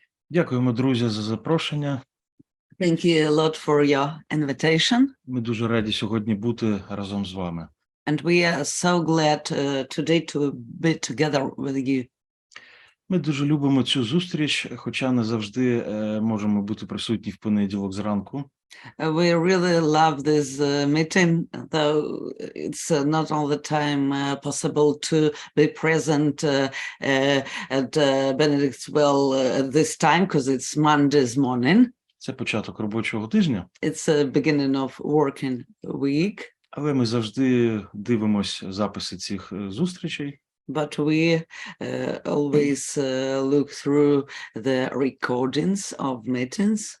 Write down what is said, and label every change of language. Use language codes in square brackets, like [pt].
[uk] Дякуємо, друзі, за запрошення. [en] Thank you a lot for your invitation. [uk] Ми дуже раді сьогодні бути разом з вами. [en] And we are so glad today to be together with you. [uk] Ми дуже любимо цю зустріч, хоча не завжди можемо бути присутні в понеділок зранку. [en] We really love this meeting, though it's not all the time possible to be present at Benedict's Well at this time, because it's Monday's morning. [uk] Це початок робочого тижня. [en] It's the beginning of working week. [uk] Але ми завжди дивимось записи цих зустрічей. [en] But we always look through the recordings of meetings.